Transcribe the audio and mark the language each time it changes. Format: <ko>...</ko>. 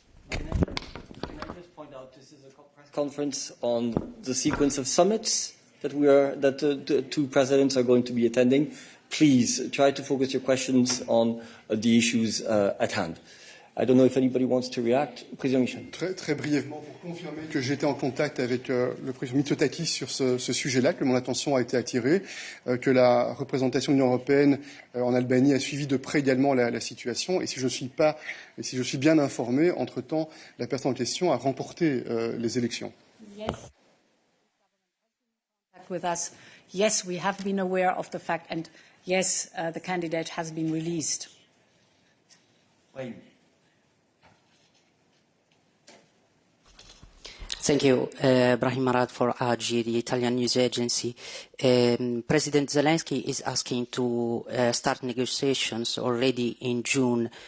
<en>Can I just point out this is a press conference on the sequence of summits that the two presidents are going to be attending. Please try to focus your questions on the issues at hand. I don't know if anybody wants to react.</en> <fr>Président Michel. Très brièvement, pour confirmer que j'étais en contact avec le président Mitsotakis sur ce sujet-là, que mon attention a été attirée, que la représentation de l'Union européenne en Albanie a suivi de près également la situation, et si je suis bien informé, entre-temps, la personne en question a remporté les élections.</fr> <en>Yes. With us. Yes, we have been aware of the fact, and yes, the candidate has been released.</en> <fr>Oui.</fr> <en>Thank you. Brahim Marad for AG, the Italian news agency. President Zelensky is asking to start negotiations already in June.</en>